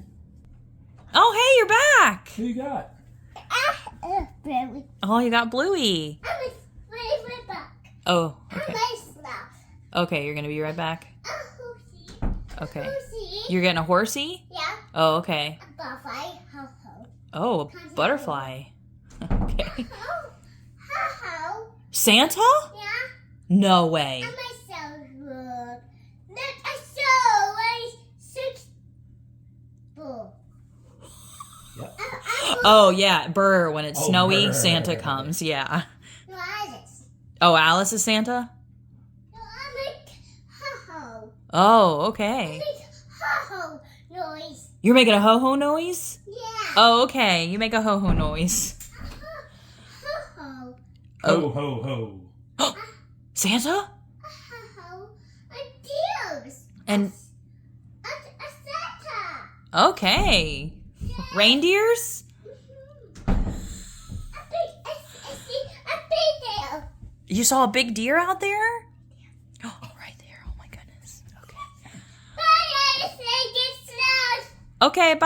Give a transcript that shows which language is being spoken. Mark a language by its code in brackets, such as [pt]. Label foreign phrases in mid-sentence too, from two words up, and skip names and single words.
[en] Oh, hey, you're back! Who you got? Very. Oh, you got Bluey. I'm right back. Oh, I'm okay. my stuff. Okay, you're gonna be right back? Horsey. Okay. Horsey. You're getting a horsey? Yeah. Oh, okay. A butterfly. Ho ho. Oh, a butterfly. Okay. Ho ho. Santa? Yeah. No way. I'm myself. Look, I saw a 6 bull. Yep. Oh, yeah, Burr. When it's Oh, snowy, brr. Santa comes. Yeah. No, Alice. Oh, Alice is Santa? No, I make ho ho. Oh, I okay. make ho ho noise. You're making a ho-ho noise? Yeah. Oh, okay. You make a ho-ho noise. Ho ho. Ho, ho, ho. Santa? Ho ho. A deers. And, A Santa. okay. Reindeers? A You saw a big deer out there? Oh, right there. Oh my goodness. Okay. Okay, bye.